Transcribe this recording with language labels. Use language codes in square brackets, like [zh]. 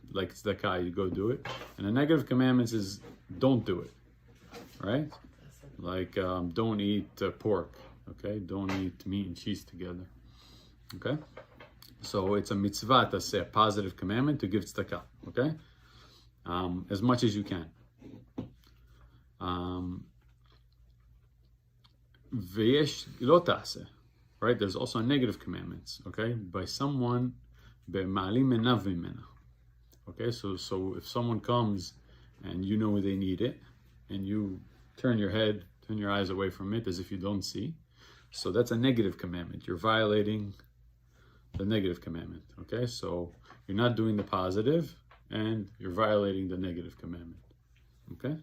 [en] Like tzedakah, you go do it. And a negative commandment is don't do it, right? Like don't eat pork, okay? Don't eat meat and cheese together, okay? So it's a mitzvah to say a positive commandment to give tzedakah, okay? As much as you can. [he] ויש לא תעשה, right? [en] There's also negative commandments, okay? By someone, [he] במעלים עיניו ממנה. [en] Okay, so if someone comes and you know they need it, and you turn your head, turn your eyes away from it as if you don't see, so that's a negative commandment. You're violating the negative commandment, okay? So you're not doing the positive, and you're violating the negative commandment, okay?